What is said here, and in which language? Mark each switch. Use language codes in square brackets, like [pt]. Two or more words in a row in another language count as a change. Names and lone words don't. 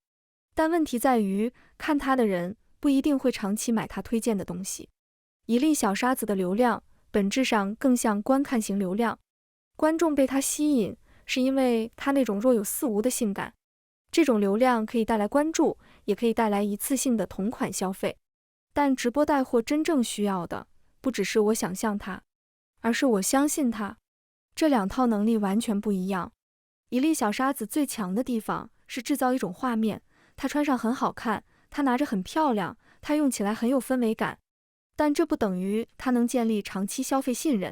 [zh] 但問題在於，看他的人不一定會長期買他推薦的東西。一粒小沙子的流量，本質上更像觀看型流量。觀眾被他吸引，是因為他那種若有似無的性感。這種流量可以帶來關注，也可以帶來一次性的同款消費。但直播帶貨真正需要的，不只是我想象它，而是我相信它。這兩套能力完全不一樣。一粒小沙子最強的地方是製造一種畫面，它穿上很好看，它拿着很漂亮，它用起來很有氛圍感。但這不等於它能建立長期消費信任。